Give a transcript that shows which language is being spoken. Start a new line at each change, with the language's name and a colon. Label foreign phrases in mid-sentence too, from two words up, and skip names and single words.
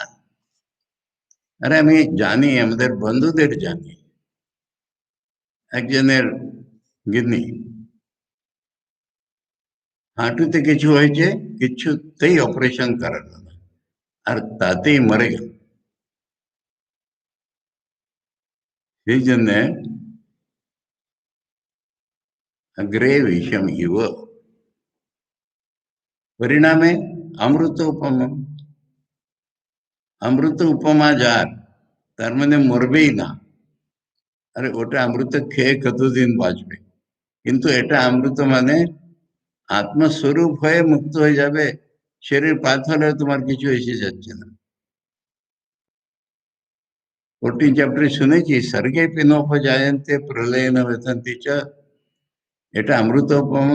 Bangla: আরে আমি জানি, আমাদের বন্ধুদের জানি, একজনের গিন্নি হাঁটুতে কিছু হয়েছে, কিছুতেই অপারেশন করালো না, আর তাতেই মরে গেল। সেই জন্য
Sanskrit: अग्रे विषम इव परिणामे अमृत उपम। अमृत उपमा
Bangla: যার, তার মানে মরবেই না। আরে ওটা অমৃত খেয়ে কতদিন বাঁচবে, কিন্তু এটা অমৃত মানে আত্মস্বরূপ হয়ে মুক্ত হয়ে যাবে। শরীর পাত হলে তোমার কিছু এসে যাচ্ছে না। 14 চ্যাপ্টারে শুনেছি,
Sanskrit: স্বর্গে পিনোপজায়ন্তে প্রলয়েন ব্যথন্তি চ,
Bangla: এটা অমৃত উপম।